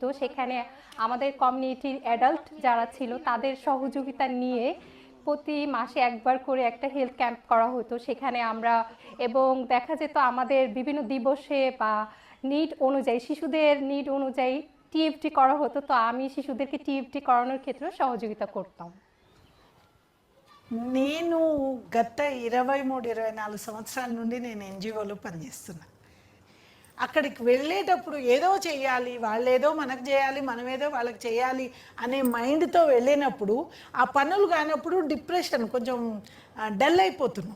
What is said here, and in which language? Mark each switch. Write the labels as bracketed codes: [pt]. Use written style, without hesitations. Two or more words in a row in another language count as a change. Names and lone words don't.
[bn] সেখানে আমাদের কমিউনিটির অ্যাডাল্ট যারা ছিল তাদের সহযোগিতা নিয়ে প্রতি মাসে একবার করে একটা [en] health camp [bn] করা হতো সেখানে আমরা, এবং দেখা যেত আমাদের বিভিন্ন দিবসে বা নিড অনুযায়ী, শিশুদের নিড অনুযায়ী টিএফটি করা হতো, তো আমি শিশুদেরকে টিএফটি করানোর ক্ষেত্রে সহযোগিতা করতাম। [te] నేను గత 23-24 సంవత్సరాల నుండి నేను ఎన్జిఓలో పనిచేస్తున్నా. అక్కడికి వెళ్ళేటప్పుడు ఏదో చేయాలి, వాళ్ళు ఏదో మనకు చేయాలి, మనం ఏదో వాళ్ళకి చేయాలి అనే మైండ్తో వెళ్ళినప్పుడు ఆ పనులు కానప్పుడు డిప్రెషన్, కొంచెం డల్ అయిపోతున్నాం.